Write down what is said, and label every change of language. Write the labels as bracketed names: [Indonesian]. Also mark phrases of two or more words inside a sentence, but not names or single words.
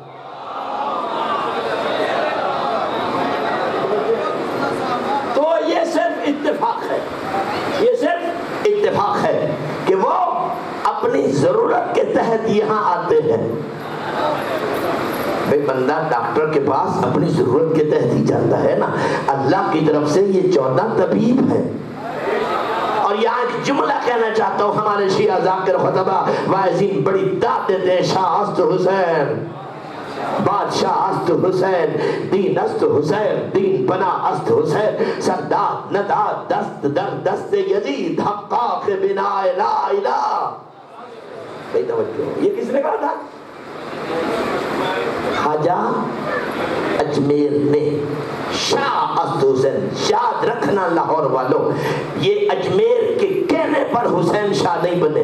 [Urdu] تو یہ صرف اتفاق ہے، یہ صرف اتفاق ہے کہ وہ اپنی ضرورت کے تحت یہاں آتے ہیں۔ بھئی بندہ ڈاکٹر کے پاس اپنی ضرورت کے تحت ہی جاتا ہے نا. اللہ کی طرف سے یہ 14 طبیب ہیں. اور یہاں ایک جملہ کہنا چاہتا ہوں, ہمارے شیعہ ذاکر خطبہ واعظین بڑی داد دیتے ہیں, [Persian] شاہ است حسین, بادشاہ است حسین, دین است حسین, دین بنا است حسین, سردار ندا دست در دست یزید, حقاق بنا لا الہ. [Urdu] بھئی توجہ, یہ کس نے کہا تھا؟ خواجہ اجمیر نے. [Persian] شاہ است حسین, [Urdu] یاد رکھنا لاہور والوں, یہ اجمیر کے کہنے پر حسین شاہ نہیں بنے.